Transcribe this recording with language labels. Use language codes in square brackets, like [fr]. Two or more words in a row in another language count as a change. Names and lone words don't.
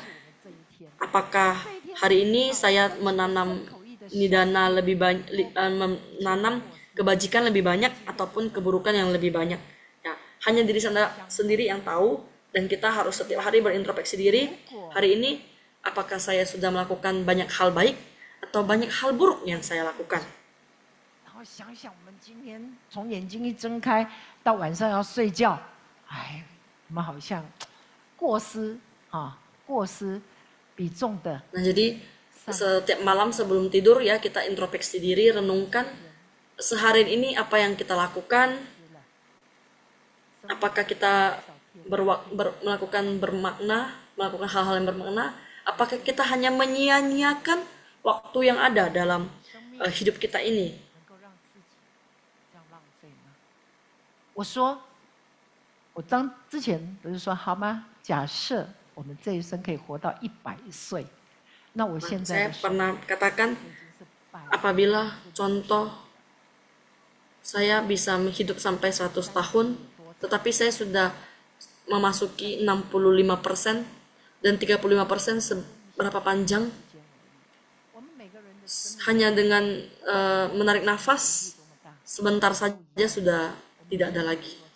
[id] Apakah hari ini saya menanam nidana lebih banyak, menanam kebajikan lebih banyak ataupun keburukan yang lebih banyak? Ya, hanya diri sendiri yang tahu, dan kita harus setiap hari berintrospeksi diri. Hari ini apakah saya sudah melakukan banyak hal baik atau banyak hal buruk yang saya lakukan? [zh] 想想我们今天从眼睛一睁开到晚上要睡觉，哎，我们好像过失比重的。 [id] Nah, jadi setiap malam sebelum tidur ya, kita introspeksi diri, renungkan sehari ini apa yang kita lakukan, apakah kita melakukan hal-hal yang bermakna, apakah kita hanya menyia-nyiakan waktu yang ada dalam hidup kita ini. [zh] 我说，我之前不是说好吗？假设我们这一生可以活到100岁，那我现在 [id] saya pernah katakan, apabila contoh saya bisa hidup sampai 100 tahun, tetapi saya sudah memasuki 65% dan 35% seberapa panjang, hanya dengan menarik nafas sebentar saja sudah tidak ada lagi.